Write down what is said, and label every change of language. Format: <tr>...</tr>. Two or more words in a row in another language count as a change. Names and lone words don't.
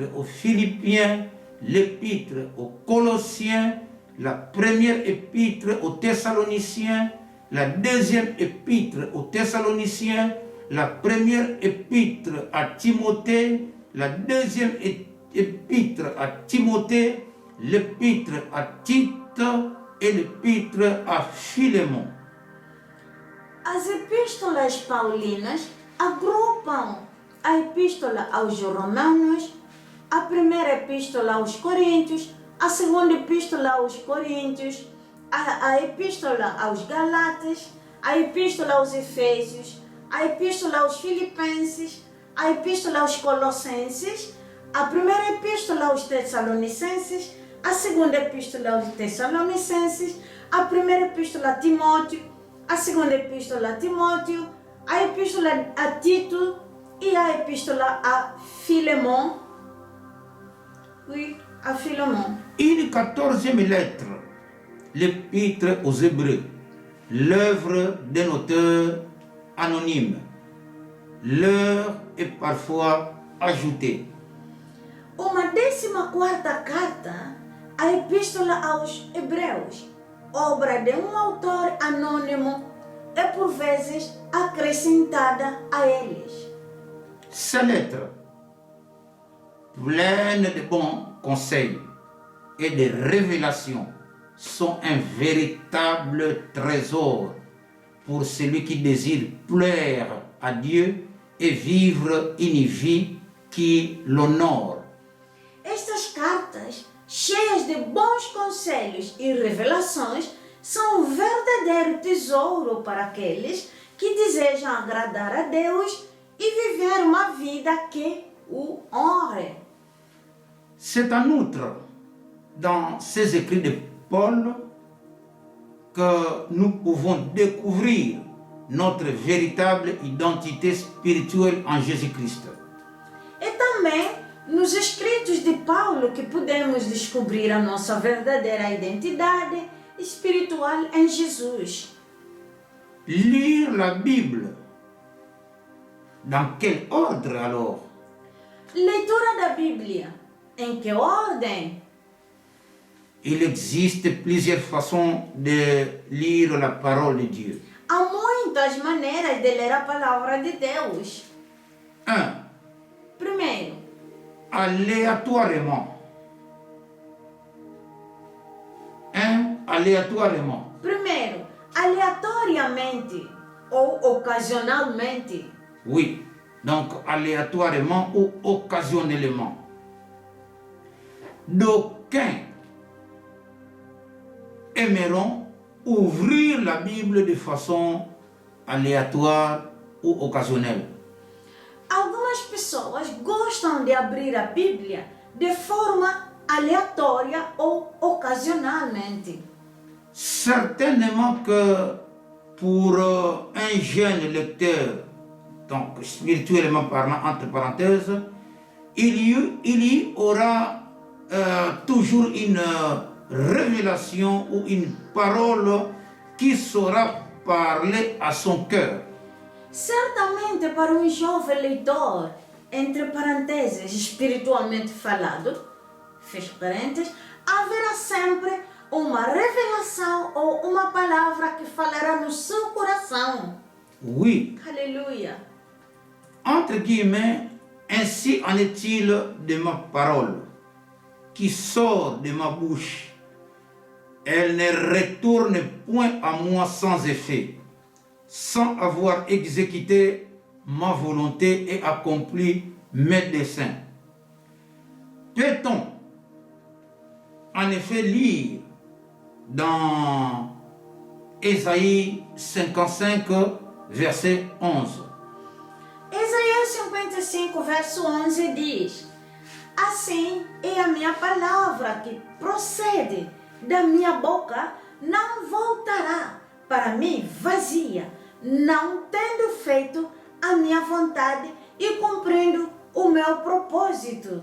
<fr>aux Philippiens, l'épître aux Colossiens, la première épître aux Thessaloniciens, la deuxième épître aux Thessaloniciens, la première épître à Timothée, la deuxième épître à Timothée, l'épître à Tite et l'épître à Philémon.</fr> <pt>As epístolas paulinas agrupam a epístola aos Romanos, a primeira epístola aos Coríntios, a segunda epístola aos Coríntios, a epístola aos Galatas, a epístola aos Efésios, a epístola aos Filipenses, a epístola aos Colossenses, a primeira epístola aos Tessalonicenses, a segunda epístola aos Tessalonicenses, a primeira epístola a Timóteo, a segunda epístola a Timóteo, a epístola a Tito e a epístola a Filemon.</pt> <fr>Oui, à Philémon. Une 14e lettre, l'épître aux Hébreux, l'œuvre d'un auteur anonyme. L'heure est parfois ajoutée.</fr> <pt>Uma 14ª carta, a epístola aos Hebreus, obra de um autor anônimo, é por vezes acrescentada a eles.</pt> <fr>Ces lettres, pleines de bons conseils et de révélations, sont un véritable trésor pour celui qui désire plaire à Dieu et vivre une vie qui l'honore.</fr> <pt>Estas cartas, cheias de bons conselhos e revelações, são um verdadeiro tesouro para aqueles que desejam agradar a Deus e viver uma vida que o honre.</pt> <fr>C'est en outre dans ces écrits de Paul que nous pouvons découvrir notre véritable identité spirituelle en Jésus-Christ.</fr> <pt>E também nos escritos de Paulo que podemos descobrir a nossa verdadeira identidade espiritual em Jesus.</pt> <fr>Lire la Bible. Dans quel ordre alors?</fr> <pt>Leitura da Bíblia. Em que ordem?</pt> <fr>Il existe plusieurs façons de lire la parole de Dieu.</fr> <pt>Há muitas maneiras de ler a palavra de Deus. 1. Primeiro,</pt> <fr>Aléatoirement. Aléatoirement.</fr> <pt>Primeiro, aleatoriamente ou ocasionalmente.</pt> <fr>Oui, donc aléatoirement ou occasionnellement. D'aucuns aimeront ouvrir la Bible de façon aléatoire ou occasionnelle.</fr> <pt>Algumas pessoas gostam de abrir a Bíblia de forma aleatória ou ocasionalmente.</pt> <fr>Certainement que pour un jeune lecteur, donc spirituellement parlant, entre parenthèses, il y aura toujours une révélation ou une parole qui saura parler à son cœur.</fr> <pt>Certamente para um jovem leitor, entre parênteses, espiritualmente falado, fecha parênteses, haverá sempre uma revelação ou uma palavra que falará no seu coração.</pt> <fr>Oui.</fr> <pt>Aleluia.</pt> <fr>Entre guillemets, ainsi en est-il de ma parole qui sort de ma bouche. Elle ne retourne point à moi sans effet, sans avoir exécuté ma volonté et accompli mes desseins. Peut-on en effet lire dans Ésaïe 55, verset 11.</fr> <pt>Isaías 55, verso 11 diz: Assim é a minha palavra que procede da minha boca, não voltará para mim vazia, não tendo feito a minha vontade e cumprindo o meu propósito.</pt>